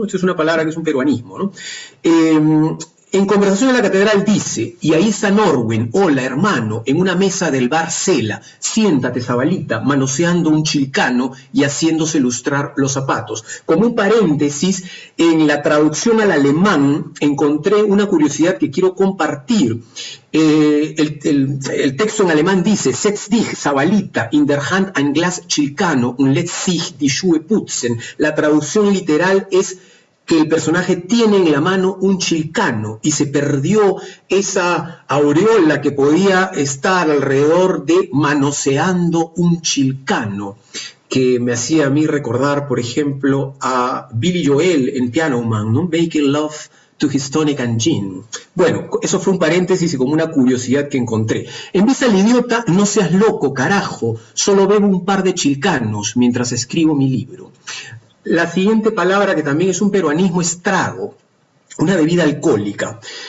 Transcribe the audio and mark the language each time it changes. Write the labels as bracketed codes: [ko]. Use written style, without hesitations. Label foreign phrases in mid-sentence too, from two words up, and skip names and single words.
[es] Esta es una palabra que es un peruanismo, ¿no? En Conversación en la Catedral dice, y ahí está Norwin, hola hermano, en una mesa del bar Cela, siéntate Zabalita, manoseando un chilcano y haciéndose lustrar los zapatos. Como un paréntesis, en la traducción al alemán encontré una curiosidad que quiero compartir. El texto en alemán dice, [de] setz dich, Zabalita, in der Hand ein Glas Chilcano und lässt sich die Schuhe putzen. [es] La traducción literal es que el personaje tiene en la mano un chilcano y se perdió esa aureola que podía estar alrededor de manoseando un chilcano, que me hacía a mí recordar, por ejemplo, a Billy Joel en Piano Man, ¿no? [en] Making Love to His Tonic and Gin. [es] Bueno, eso fue un paréntesis y como una curiosidad que encontré. En vez al idiota, no seas loco, carajo, solo bebo un par de chilcanos mientras escribo mi libro. La siguiente palabra, que también es un peruanismo, es trago, una bebida alcohólica.